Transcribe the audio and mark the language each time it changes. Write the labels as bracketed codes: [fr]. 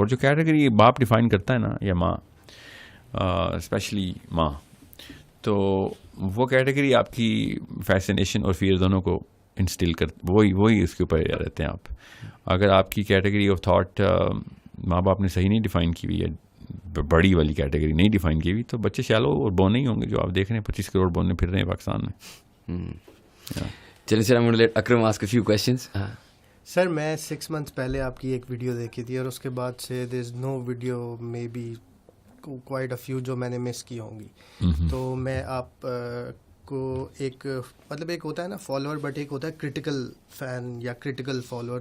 [ur] اور جو کیٹیگری باپ ڈیفائن کرتا ہے نا, یا ماں, اسپیشلی ماں, تو وہ کیٹیگری آپ کی فیسنیشن اور فیئر دونوں کو انسٹل وہی اس کے اوپر رہتے ہیں آپ. اگر آپ کی کیٹیگری آف تھاٹ ماں باپ نے صحیح نہیں ڈیفائن کی ہوئی ہے, بڑی والی کیٹیگری نہیں ڈیفائن کی ہوئی, تو بچے شیلو اور بونے ہی ہوں گے جو آپ دیکھ رہے ہیں 25 کروڑ بونے پھر رہے ہیں پاکستان میں. چلیں سر, [en] I'm going to let Akram ask a few questions. [ur] سر میں 6 months پہلے آپ کی ایک ویڈیو دیکھی تھی, اور اس کے بعد سے [en] there is no video maybe quite a few [ur] جو میں نے مس کی ہوں گی. تو میں آپ کو ایک مطلب ایک ہوتا ہے نا فالوور, بٹ ایک ہوتا ہے کرٹیکل فین یا کرٹیکل فالوور.